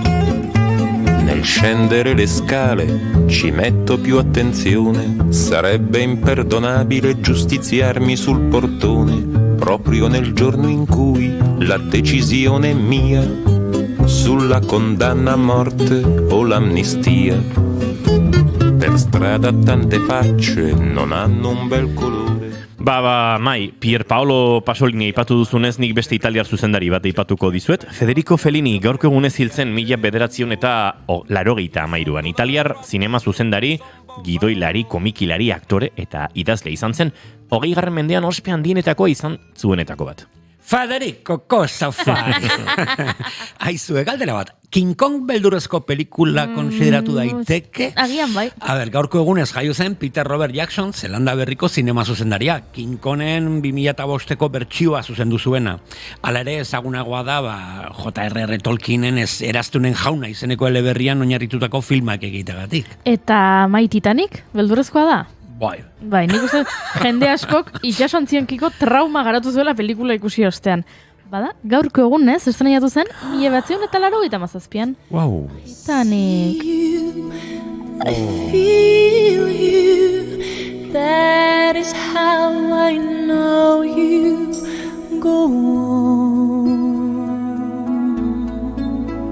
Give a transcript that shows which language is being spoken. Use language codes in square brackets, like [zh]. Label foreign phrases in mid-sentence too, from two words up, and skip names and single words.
[it] Nel scendere le scale ci metto più attenzione, sarebbe imperdonabile giustiziarmi sul portone, proprio nel giorno in cui la decisione è mia sulla condanna a morte o l'amnistia. Per strada tante facce non hanno un bel colore. [eu] Mai, Pier Paolo Pasolini aipatu duzunez, nik beste italiar zuzendari bat aipatuko dizuet. Federico Fellini gaurko egunez hiltzen 1983an. Italiar zinema zuzendari, gidoilari, komikilari, aktore eta idazle izan zen. 20. mendean ospe handienetakoa izan zuenetako bat. [it] Federico, cosa fai? [eu] Aizue, galdera bat. King Kong beldurrezko pelikula konsideratu daiteke? Agian bai. A ber, gaurko egunez jaio zen Peter Robert Jackson, Zelanda berriko zinema zuzendaria. King Kongen 2005ko bertsioa zuzendu zuena. Hala ere ezagunagoa da, J.R.R. Tolkienen eraztunen jauna izeneko eleberrian oinarritutako filmak egitegatik. Eta mai Titanic, beldurrezkoa da? Bai, nik uste jende askok itxasontziankiko trauma garatu zuela pelikula ikusi ostean. Bada, gaurko egunez, estrenatu zen, 1987an. [en] Wow. Titanic. I feel you. That is how I know you. Go on.